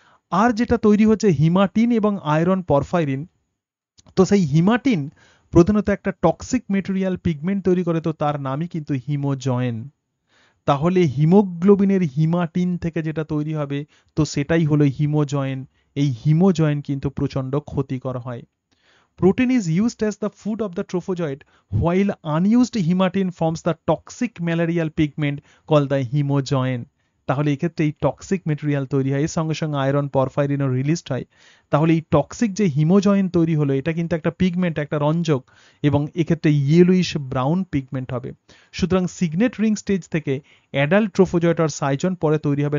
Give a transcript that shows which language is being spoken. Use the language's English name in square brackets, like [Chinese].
[Bangla] আর যেটা তৈরি হচ্ছে হিমাটিন এবং আয়রন পরফাইরিন, তো সেই হিমাটিন প্রধানত একটা টক্সিক মেটেরিয়াল পিগমেন্ট তৈরি করে, তো তার নামই কিন্তু হিমোজয়েন। তাহলে হিমোগ্লোবিনের হিমাটিন থেকে যেটা তৈরি হবে তো সেটাই হলো হিমোজয়েন। এই হিমোজয়েন কিন্তু প্রচন্ড ক্ষতিকর হয়। [English] Protein is used as the food of the trophozoite, while unused hematine forms the toxic malarial pigment called the hemojoin. [Bangla] তাহলে এক্ষেত্রে এই টক্সিক মেটেরিয়াল তৈরি হয়, এর সঙ্গে সঙ্গে আয়রন পরফাইরিনও রিলিজড হয়। তাহলে এই টক্সিক যে হিমোজয়েন তৈরি হলো এটা কিন্তু একটা পিগমেন্ট, একটা রঞ্জক, এবং এক্ষেত্রে ইয়েলোইশ ব্রাউন পিগমেন্ট হবে। সুতরাং সিগনেট রিং স্টেজ থেকে অ্যাডাল্ট ট্রোফোজয়েট আর সাইজন পরে তৈরি হবে।